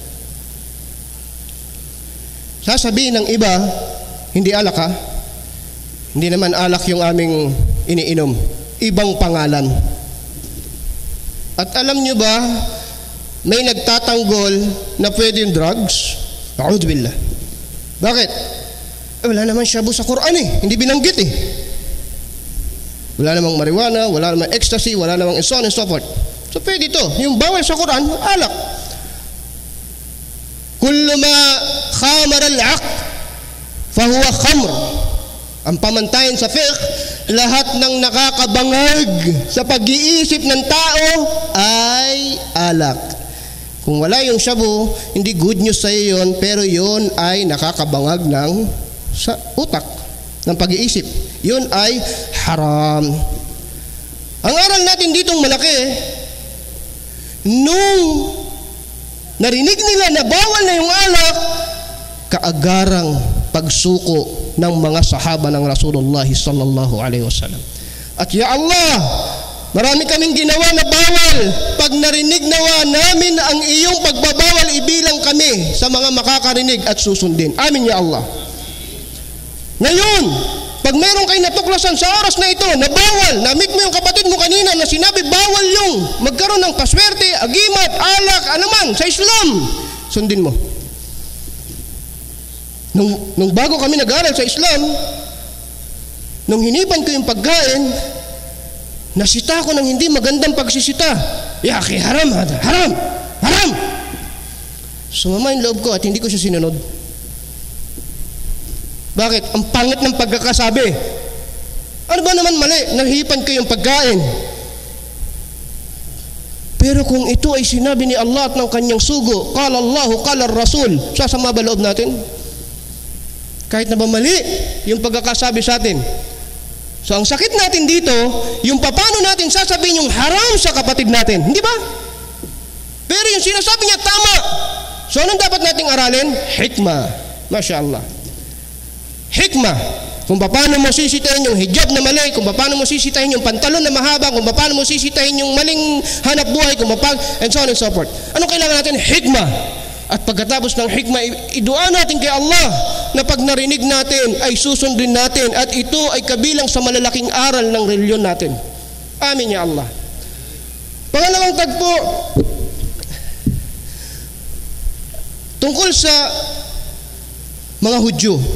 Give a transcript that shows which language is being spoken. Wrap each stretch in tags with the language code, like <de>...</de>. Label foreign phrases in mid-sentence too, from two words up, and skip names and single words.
<tl>Sasabihin ng iba, hindi alak ha? Hindi naman alak yung aming iniinom. Ibang pangalan. At alam nyo ba, may nagtatanggol na pwede yung drugs?</tl> <ar>A'udhu billah.</ar> <tl>Bakit? Wala naman shabu sa Quran eh. Hindi binanggit eh. Wala namang marijuana, wala namang ecstasy, wala namang</tl> <en>so on and so forth.</en> <tl>So pwede ito. Yung bawal sa Quran, alak.</tl> <ar>Kullu ma khamar al-aql fahuwa khamr.</ar> <tl>Ang pamantayan sa fiqh, lahat ng nakakabangag sa pag-iisip ng tao ay alak. Kung wala yung shabu, hindi</tl> <en>good news</en> <tl>sa iyo yun, pero yun ay nakakabangag ng sa utak ng pag-iisip. Yun ay haram. Ang aral natin ditong malaki, nung narinig nila na bawal na yung alak, kaagarang pagsuko ng mga sahaba ng Rasulullah</tl> <ar>sallallahu alaihi wasallam. At ya Allah,</ar> <tl>marami kaming ginawa na bawal. Pag narinig nawa namin ang iyong pagbabawal, ibilang kami sa mga makakarinig at susundin.</tl> <ar>Amin ya Allah.</ar> <tl>Ngayon, pag meron kayo natuklasan sa oras na ito na bawal, na-meet mo yung kapatid mo kanina na sinabi bawal yung magkaroon ng paswerte, agimat, alak, anuman sa Islam, sundin mo. Nung bago kami nag-aral sa Islam, nung hinipan ko yung pagkain, nasita ko ng hindi magandang pagsisita.</tl> <ar>Ya akhi, haram hada, haram, haram.</ar> <tl>Sumama yung loob ko at hindi ko siya sinunod. Bakit? Ang pangit ng pagkakasabi. Ano ba naman mali? Nahipan ko yung pagkain. Pero kung ito ay sinabi ni Allah at ng kanyang sugo,</tl> <ar>qala Allahu, qala Rasul,</ar> <tl>sasama ba loob natin? Kahit na ba mali yung pagkakasabi sa atin. So ang sakit natin dito, yung paano natin sasabihin yung haram sa kapatid natin, hindi ba? Pero yung sinasabi niya tama. So anong dapat nating aralin?</tl> <ar>Hikmah. Masya Allah. Hikmah.</ar> <tl>Kung paano mo sisitahin yung hijab na mali, kung paano mo sisitahin yung pantalon na mahaba, kung paano mo sisitahin yung maling hanap buhay, kung paano,</tl> <en>and so on and so forth.</en> <tl>Anong kailangan natin? Hikmah. At pagkatapos ng hikmah, idua natin kay Allah na pag narinig natin ay susundin natin at ito ay kabilang sa malalaking aral ng reliyon natin.</tl> <ar>Amin ya Allah.</ar> <tl>Pangalawang tagpo, tungkol sa mga Hudyo.</tl>